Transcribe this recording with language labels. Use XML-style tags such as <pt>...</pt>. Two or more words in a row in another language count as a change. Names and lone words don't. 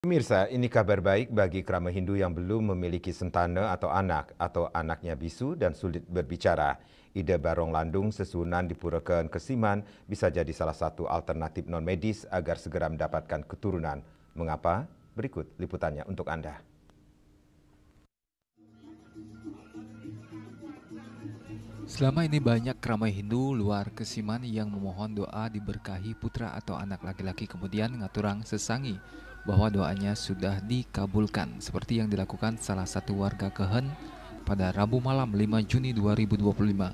<id>Pemirsa, ini kabar baik bagi kerama Hindu yang belum memiliki sentana atau anaknya bisu dan sulit berbicara. Ide barong landung sesunan di Pura Kesiman bisa jadi salah satu alternatif non-medis agar segera mendapatkan keturunan. Mengapa? Berikut liputannya untuk Anda. Selama ini banyak keramai Hindu luar Kesiman yang memohon doa diberkahi putra atau anak laki-laki, kemudian</id> <ban>ngaturang sesangi</ban> <id>bahwa doanya sudah dikabulkan, seperti yang dilakukan salah satu warga Kehen pada Rabu malam 5 Juni 2025.</id>